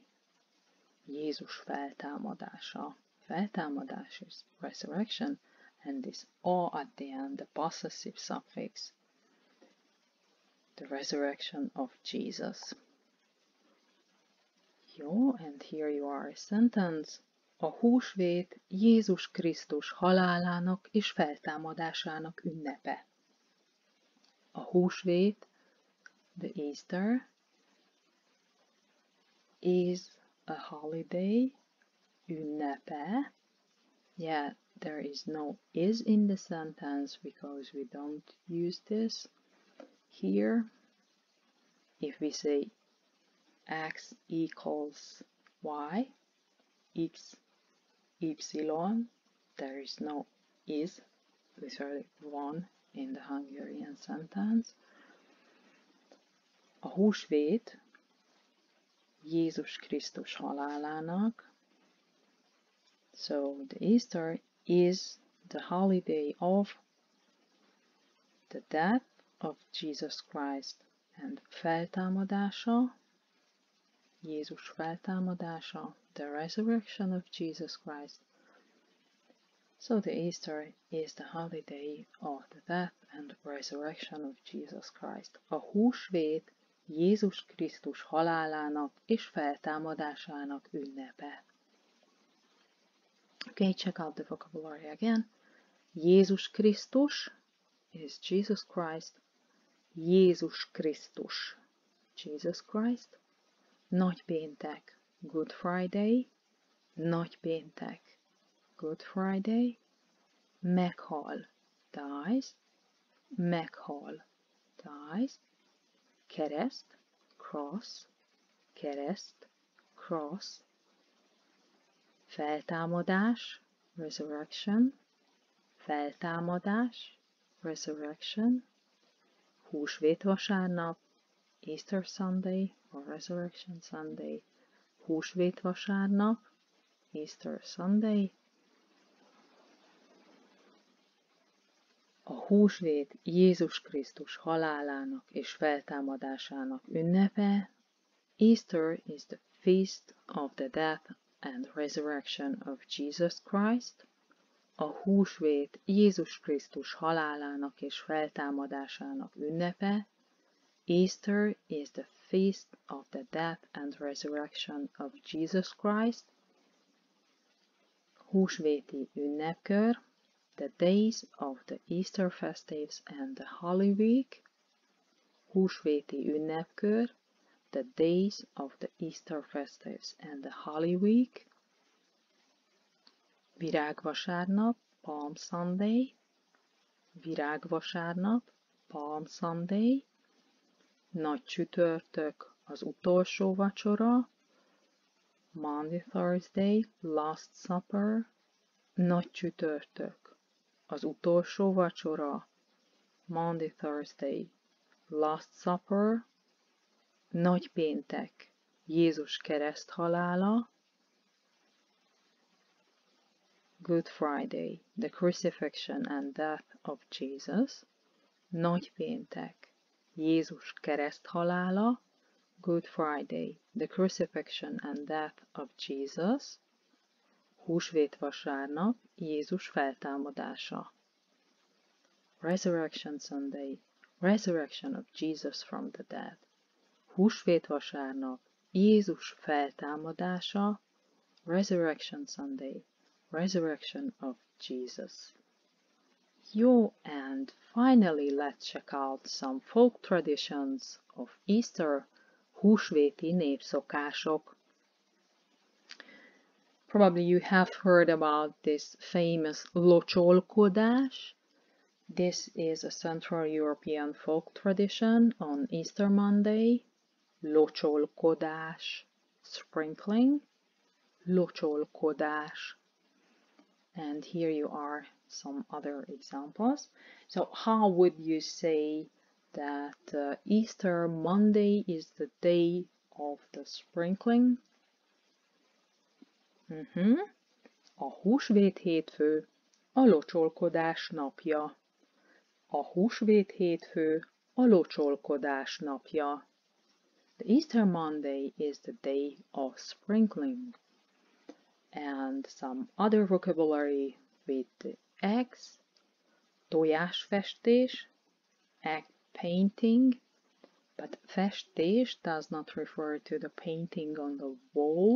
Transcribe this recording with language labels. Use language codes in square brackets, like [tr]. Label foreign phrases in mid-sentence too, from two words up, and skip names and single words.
[hu] Jézus feltámadása. [en] Feltámadás is resurrection, and this a at the end, the possessive suffix. The resurrection of Jesus. Jó, and here you are a sentence. [hu] A húsvét Jézus Krisztus halálának és feltámadásának ünnepe. A húsvét, [en] the Easter, is a holiday, ünnepe. Yeah, there is no is in the sentence because we don't use this here. If we say x equals y, x, y, there is no is, literally one in the Hungarian sentence. [hu] A húsvét Jézus Krisztus halálának. [en] So the Easter is the holiday of the death of Jesus Christ and feltámadása, [hu] Jézus feltámadása, [en] the resurrection of Jesus Christ. So the Easter is the holiday of the death and resurrection of Jesus Christ. [hu] A húsvét Jézus Krisztus halálának és feltámadásának ünnepe. [en] Okay, check out the vocabulary again. Jézus Krisztus is Jesus Christ. [hu] Jézus Krisztus, [en] Jesus Christ. Nagypéntek, Good Friday. Nagypéntek, Good Friday. Meghal, dies. Meghal, dies. Kereszt, cross. Kereszt, cross. Feltámadás, resurrection. [hu] Feltámadás, [en] resurrection. Húsvétvasárnap, Easter Sunday or Resurrection Sunday. Húsvétvasárnap, Easter Sunday. [hu] A húsvét Jézus Krisztus halálának és feltámadásának ünnepe. [en] Easter is the feast of the death and resurrection of Jesus Christ. [hu] A húsvét Jézus Krisztus halálának és feltámadásának ünnepe. [en] Easter is the feast of the death and resurrection of Jesus Christ. [hu] Húsvéti ünnepkör. [en] The days of the Easter festives and the Holy Week. [hu] Húsvéti ünnepkör. [en] The days of the Easter festives and the Holy Week. Virágvasárnap, Palm Sunday. Virágvasárnap, Palm Sunday. [hu] Nagy csütörtök, az utolsó vacsora. [en] Monday, Thursday, Last Supper. [hu] Nagy csütörtök, az utolsó vacsora. [en] Monday, Thursday, Last Supper. [hu] Nagy péntek, Jézus kereszthalála. [en] Good Friday, the crucifixion and death of Jesus. [hu] Nagy péntek, Jézus kereszthalála. [en] Good Friday, the crucifixion and death of Jesus. [hu] Húsvétvasárnap, Jézus feltámadása. [en] Resurrection Sunday, resurrection of Jesus from the dead. [hu] Húsvétvasárnap, Jézus feltámadása. [en] Resurrection Sunday, resurrection of Jesus. And finally let's check out some folk traditions of Easter, [hu] húsvéti népszokások. [en] Probably you have heard about this famous locsolkodás. This is a Central European folk tradition on Easter Monday. Locsolkodás, sprinkling. [hu] Locsolkodás. [en] And here you are some other examples. So how would you say that Easter Monday is the day of the sprinkling? [hu] A húsvét hétfő a locsolkodás napja. A húsvét hétfő a locsolkodás napja. [en] The Easter Monday is the day of sprinkling. And some other vocabulary with the eggs. Tojásfestés, egg painting. But festés does not refer to the painting on the wall.